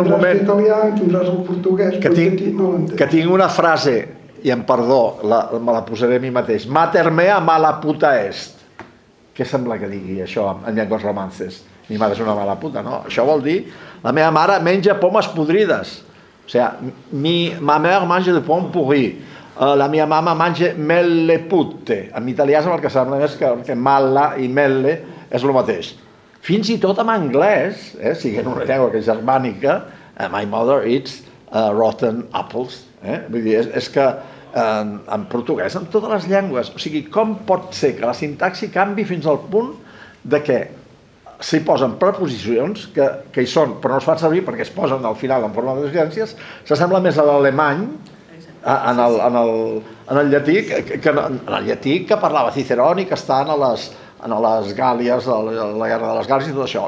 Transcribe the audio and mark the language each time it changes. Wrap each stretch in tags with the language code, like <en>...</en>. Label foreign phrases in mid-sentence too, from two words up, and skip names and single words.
<ca>L'italià, tindràs el portuguès, però el llatí no l'entén. Que tinc una frase, i em perdó, me la posaré a mi mateix.</ca> <la>Mater mea mala puta est.</la> <ca>Què sembla que digui això en llengües romances? Mi mare és una mala puta, no? Això vol dir, la meva mare menja pomes podrides. O sigui,</ca> <fr>ma mère mange de pomme pourri.</fr> <ca>La meva mama mange melle putte. En italià és el que sembla més que malla i melle és el mateix. Fins i tot en anglès, siguent una llengua que és germànica,</ca> <en>my mother eats rotten apples.</en> <ca>Vull dir, és que en portuguès, en totes les llengües, o sigui, com pot ser que la sintaxi canvi fins al punt de que s'hi posen preposicions que hi són, però no es fan servir perquè es posen al final en forma de decadències, s'assembla més a l'alemany en el llatí que parlava Cicerón i que estan a les Gàlies, a la guerra de les Gàlies i tot això.</ca>